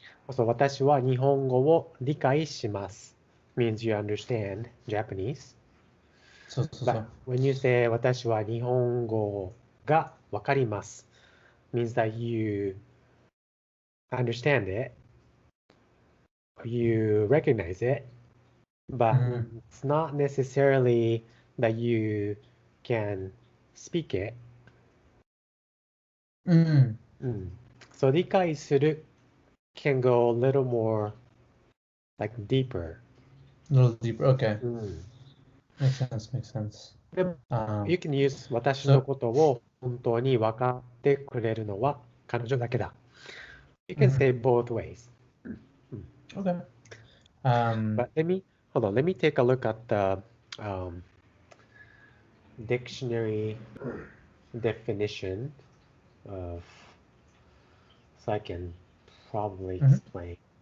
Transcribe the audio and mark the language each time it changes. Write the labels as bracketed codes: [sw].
[en] So [ja] 私は日本語を理解します [en] means you understand Japanese. But when you say [ja] 私は日本語がわかります [en] means that you understand it, you recognize it, but it's not necessarily that you can speak it. So 理解する can go a little more like deeper. A little deeper. Okay. Makes sense. You can use [ja] 私のことを本当に分かってくれるのは彼女だけだ。 [en] You can say both ways. Okay. But let me take a look at the dictionary definition of, so I can probably explain.